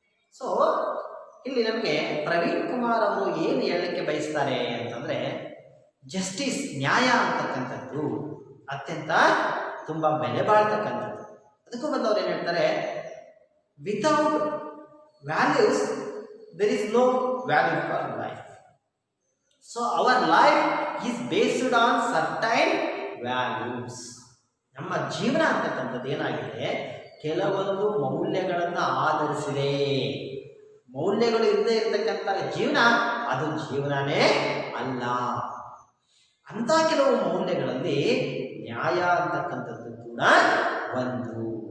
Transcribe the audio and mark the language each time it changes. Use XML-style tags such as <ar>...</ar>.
<kn>So ಇಲ್ಲಿ ನಮಗೆ ಪ್ರವೀಣ್ ಕುಮಾರ್ ಅವರು ಏನು ಹೇಳಲಿಕ್ಕೆ ಬಯಸ್ತಾರೆ ಅಂತಂದ್ರೆ, ಜಸ್ಟಿಸ್ ನ್ಯಾಯ ಅಂತಕ್ಕಂಥದ್ದು ಅತ್ಯಂತ ತುಂಬಾ ಬೆಲೆ ಬಾಳ್ತಕ್ಕಂಥದ್ದು. ಅದಕ್ಕೂ ಬಂದವರು ಏನು ಹೇಳ್ತಾರೆ,</kn> <en>Without values there is no value for life. So our life is based on certain values.</en> <kn>ನಮ್ಮ ಜೀವನ ಅಂತಕ್ಕಂಥದ್ದು ಏನಾಗಿದೆ, ಕೆಲವೊಂದು ಮೌಲ್ಯಗಳನ್ನು ಆಧರಿಸಿದೆ. ಮೌಲ್ಯಗಳು ಇಲ್ಲದೆ ಇರತಕ್ಕಂಥ ಜೀವನ ಅದು ಜೀವನನೇ ಅಲ್ಲ. ಅಂತ ಕೆಲವು ಮೌಲ್ಯಗಳಲ್ಲಿ ನ್ಯಾಯ ಅಂತಕ್ಕಂಥದ್ದು ಕೂಡ ಒಂದು.</kn>